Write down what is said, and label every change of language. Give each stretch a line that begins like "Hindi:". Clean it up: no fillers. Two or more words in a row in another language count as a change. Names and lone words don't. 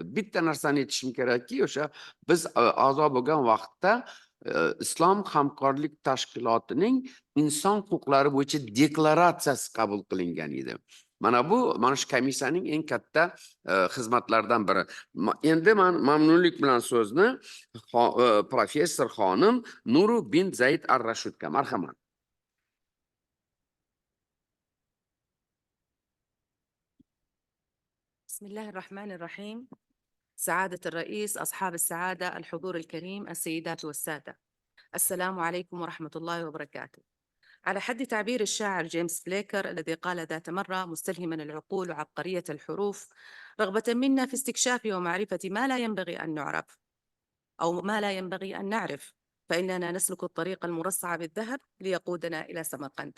Uzbek: Bitta narsani aytishim kerakki, o'sha biz a'zo bo'lgan vaqtda Islom hamkorlik tashkilotining inson huquqlari bo'yicha deklaratsiyasi qabul qilingan edi. Mana shu komissiyaning eng katta xizmatlaridan biri. Endi men mamnunlik bilan so'zni professor xonim NOURA BINT ZAID AL-RSHOUDga marhamat.
Arabic: بسم الله الرحمن الرحيم. سعادة الرئيس، أصحاب السعادة، الحضور الكريم، السيدات والسادة، السلام عليكم ورحمة الله وبركاته. على حد تعبير الشاعر جيمس بليكر الذي قال ذات مرة مستلهما العقول وعبقرية الحروف رغبة منا في استكشاف ومعرفة ما لا ينبغي أن نعرف أو ما لا ينبغي أن نعرف، فإننا نسلك الطريق المرصع بالذهب ليقودنا إلى سمرقند.